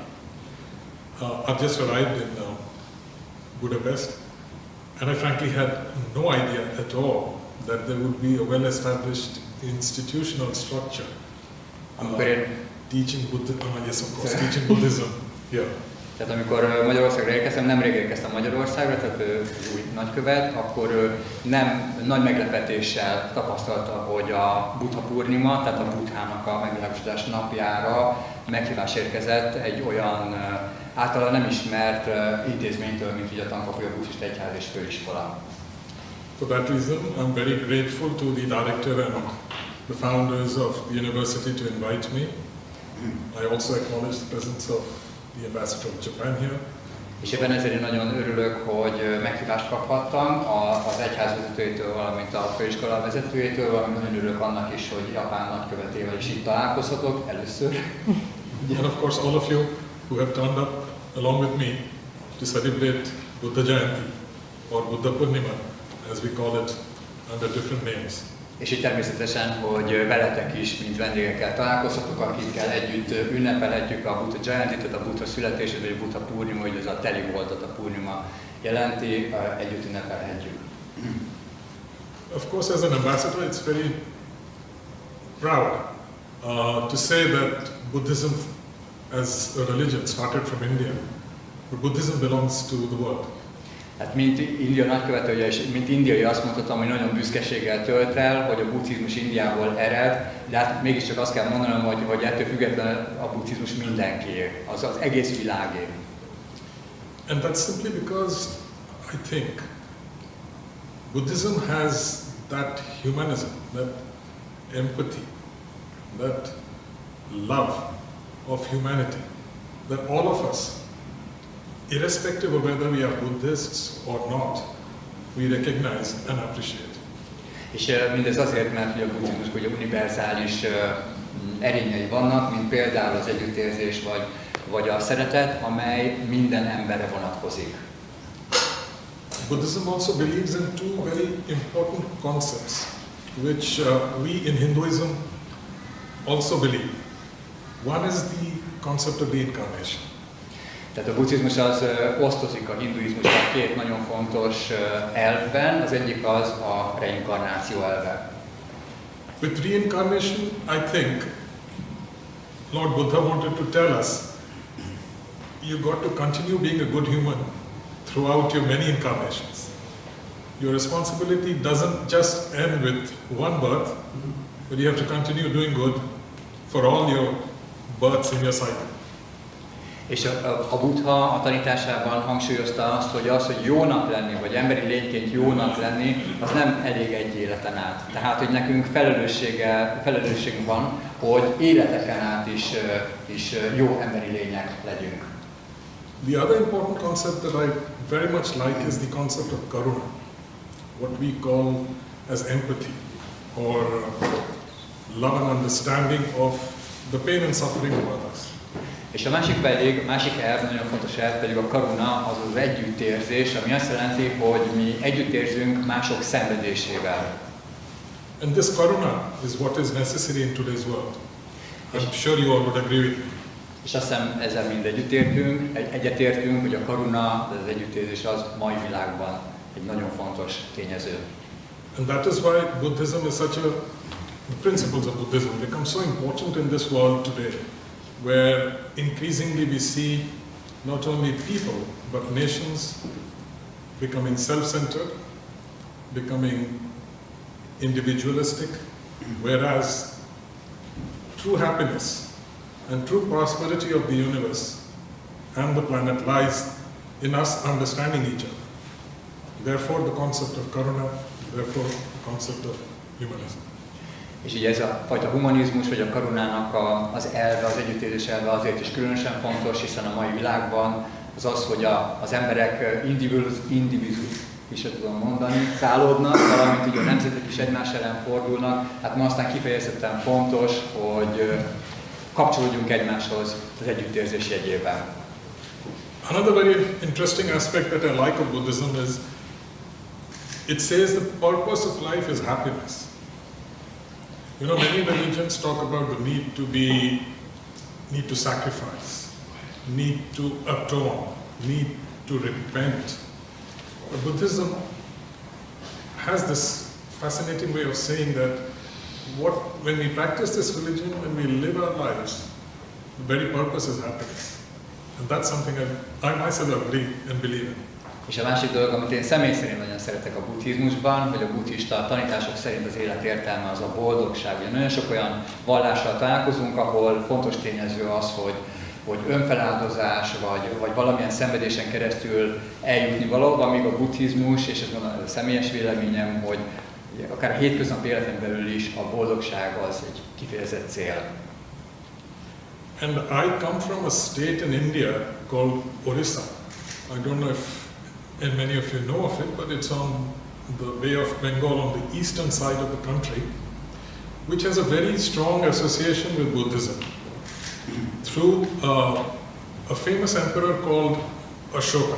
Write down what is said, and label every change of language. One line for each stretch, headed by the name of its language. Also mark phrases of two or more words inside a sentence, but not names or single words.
English: I've just arrived in Budapest, and I frankly had no idea at all that there would be a well-established institutional structure teaching Buddhism. Yes, of course, teaching Buddhism here.
Hungarian: Tehát amikor Magyarországra érkeztem, nemrég érkeztem Magyarországra, tehát új nagykövet, akkor nem nagy meglepetéssel tapasztalta, hogy a Buddha Purnima, tehát a Buddhának a megvilágosodás napjára meghívás érkezett egy olyan általa nem ismert intézménytől, mint ugye a Tankafolya Buddhista Egyház és Főiskola.
English: For that reason, I'm very grateful to the director and the founders of the university to invite me. I also acknowledge the presence of the ambassador of Japan here.
Hungarian: És ebben ezért én nagyon örülök, hogy meghívást kaphattam az egyház vezetőjétől, valamint a főiskola vezetőjétől, valamint nagyon örülök annak is, hogy Japán nagykövetével is itt találkozhatok először.
English: And of course all of you who have turned up along with me to celebrate Buddha Jayanti or Buddha Purnima, as we call it under different names.
Hungarian: És így természetesen, hogy veletek is, mint vendégekkel találkozhatok, akikkel együtt ünnepelhetjük a Buddha Jayanti, tehát a Buddha születését, vagy a Buddha Purnima, hogy ez a teli voltat a Purnima jelenti, együtt ünnepelhetjük.
English: Of course, as an ambassador, it's very proud to say that Buddhism as a religion started from India, but Buddhism belongs to the world.
Hungarian: Hát mint India nagykövetője és mint indiai azt mondhatom, hogy nagyon büszkeséggel tölt el, hogy a buddhizmus Indiából ered, de hát mégiscsak azt kell mondanom, hogy ettől függetlenül a buddhizmus mindenkié, az egész világé.
English: And that's simply because I think Buddhism has that humanism, that empathy, that love of humanity, that all of us, irrespective of whether we are Buddhists or not, we recognize and appreciate.
Hungarian: És mindez azért, mert a buddhizmusnak ugye univerzális erényei vannak, mint például az együttérzés vagy a szeretet, amely minden emberre vonatkozik.
English: Buddhism also believes in two very important concepts, which we in Hinduism also believe. One is the concept of reincarnation.
Hungarian: Tehát a buddhizmus az osztozik a hinduizmusban két nagyon fontos elvben, az egyik az a reinkarnáció elve.
English: With reincarnation, I think Lord Buddha wanted to tell us, you got to continue being a good human throughout your many incarnations. Your responsibility doesn't just end with one birth, but you have to continue doing good for all your births in your cycle.
Hungarian: És a Buddha a tanításában hangsúlyozta azt, hogy jónak lenni, vagy emberi lényként jónak lenni, az nem elég egy életen át. Tehát, hogy nekünk felelősségünk van, hogy életeken át is jó emberi lények legyünk.
English: The other important concept that I very much like is the concept of karuna, what we call as empathy, or love and understanding of the pain and suffering of others.
Hungarian: És a másik elv, nagyon fontos elv pedig a karuna, az az együttérzés, ami azt jelenti, hogy mi együttérzünk mások szenvedésével.
English: And this karuna is what is necessary in today's world. I'm sure you all would agree with me.
Hungarian: És azt hiszem, ezzel mind egyetértünk, hogy a karuna, az együttérzés az mai világban egy nagyon fontos tényező.
English: And that is why Buddhism is such the principles of Buddhism become so important in this world today, where increasingly we see not only people, but nations becoming self-centered, becoming individualistic, whereas true happiness and true prosperity of the universe and the planet lies in us understanding each other. Therefore the concept of karuna, therefore the concept of humanism.
Hungarian: És így ez a fajta humanizmus, vagy a karunának az elve, az együttérzés elve azért is különösen fontos, hiszen a mai világban az, hogy az emberek szálódnak, valamint így a nemzetek is egymás ellen fordulnak. Hát ma aztán kifejezetten fontos, hogy kapcsolódjunk egymáshoz az együttérzés jegyében.
English: Another very interesting aspect that I like of Buddhism is it says the purpose of life is happiness. You know, many religions talk about the need to sacrifice, need to atone, need to repent. But Buddhism has this fascinating way of saying that when we practice this religion, when we live our lives, the very purpose is happiness. And that's something I myself agree and believe in.
Hungarian: És a másik dolog, amit én személy szerint nagyon szeretek a buddhizmusban, hogy a buddhista tanítások szerint az élet értelme az a boldogság. Ugye nagyon sok olyan vallással találkozunk, ahol fontos tényező az, hogy önfeláldozás, vagy valamilyen szenvedésen keresztül eljutni valahova, míg a buddhizmus, és ez mondom, ez a személyes véleményem, hogy akár a hétköznapi életen belül is a boldogság az egy kifejezett cél.
English: And I come from a state in India called Orissa. I don't know if many of you know of it, but it's on the Bay of Bengal on the eastern side of the country, which has a very strong association with Buddhism through a famous emperor called Ashoka.